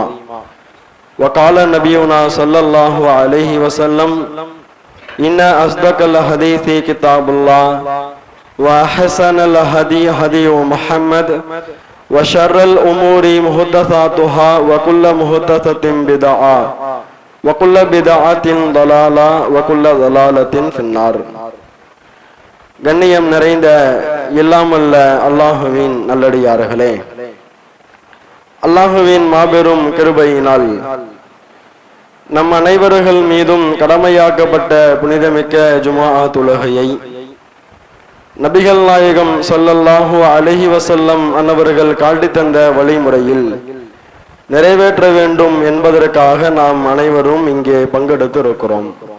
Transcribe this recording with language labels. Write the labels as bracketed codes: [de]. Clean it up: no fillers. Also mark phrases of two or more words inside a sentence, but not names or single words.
[ar] وقال نبينا صلى الله عليه وسلم إن أصدق الحديث كتاب الله وأحسن الهدي هدي محمد وشر الأمور محدثاتها وكل محدثة بدعة وكل بدعة ضلالة وكل ضلالة في النار. [ta] கண்ணியம் நிறைந்த இல்லாமல்ல அல்லாஹுவின் நல்லடியார்களே, அல்லாஹுவின் மாபெரும் கிருபையினால் நம் அனைவர்கள் மீதும் கடமையாக்கப்பட்ட புனிதமிக்க ஜுமா தொழுகையை நபிகள் நாயகம் [ar] صلى الله عليه وسلم [ta] அன்னவர்கள் காட்டி தந்த வழிமுறையில் நிறைவேற்ற வேண்டும் என்பதற்காக நாம் அனைவரும் இங்கே பங்கெடுத்து இருக்கிறோம்.